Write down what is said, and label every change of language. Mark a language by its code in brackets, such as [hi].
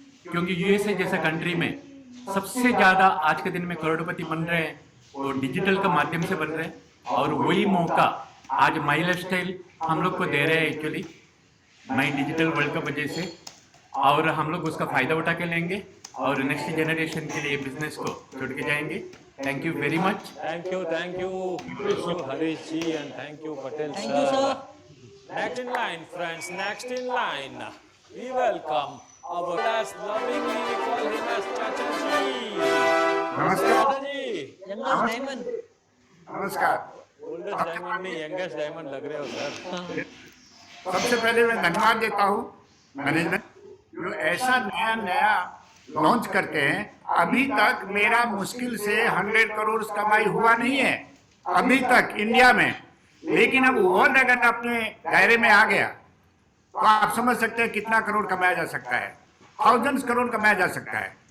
[hi] क्योंकि यूएसए जैसा कंट्री में सबसे ज्यादा आज के दिन में करोड़पति बन रहे हैं वो डिजिटल का माध्यम से बन रहे हैं, और वही मौका आज माई लाइफस्टाइल हम लोग को दे रहे हैं एक्चुअली, माई डिजिटल वर्ल्ड का वजह से, और हम लोग उसका फायदा उठा के लेंगे और नेक्स्ट जनरेशन के लिए बिजनेस को छोड़ के जाएंगे। [en] Thank you very much. Thank you Harish ji and thank you Patel Thank you, sir. sir. Next in line, friends. Next in line, we welcome our last lovingly we call him as Chacha ji. [hi] नमस्कार। Chacha जी, [en] Youngest diamond. [hi] नमस्कार। [en] oldest diamond [hi] में [en] youngest diamond [hi] लग रहे हो sir. सबसे पहले मैं धन्यवाद देता हूँ मैनेजमेंट, जो ऐसा नया नया लॉन्च करते हैं। अभी तक मेरा मुश्किल से 100 करोड़ कमाई हुआ नहीं है अभी तक इंडिया में, लेकिन अब वर्ल्ड अगर अपने दायरे में आ गया तो आप समझ सकते हैं कितना करोड़ कमाया जा सकता है, थाउजेंड्स करोड़ कमाया जा सकता है।